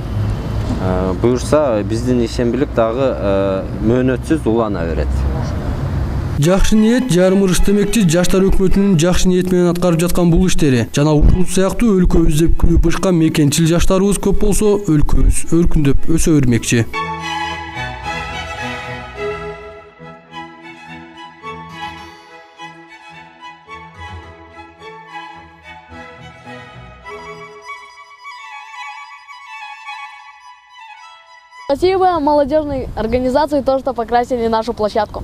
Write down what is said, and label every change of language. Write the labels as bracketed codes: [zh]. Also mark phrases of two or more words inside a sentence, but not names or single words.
[ky] Буюрса биздин ишенбилик дагы мөөнөтсүз улана берет. Жакшы ниет жарым ырыш демекчи, жаштар өкмөтүнүн жакшы ниет менен аткарып жаткан бул иштери жана ушул сыяктуу өлкөбүздө күйүп бышкан мекенчил жаштарыбыз көп болсо, өлкөбүз өркүндөп өсө бермекчи. [ru] Спасибо молодежной организации, то, что покрасили нашу площадку.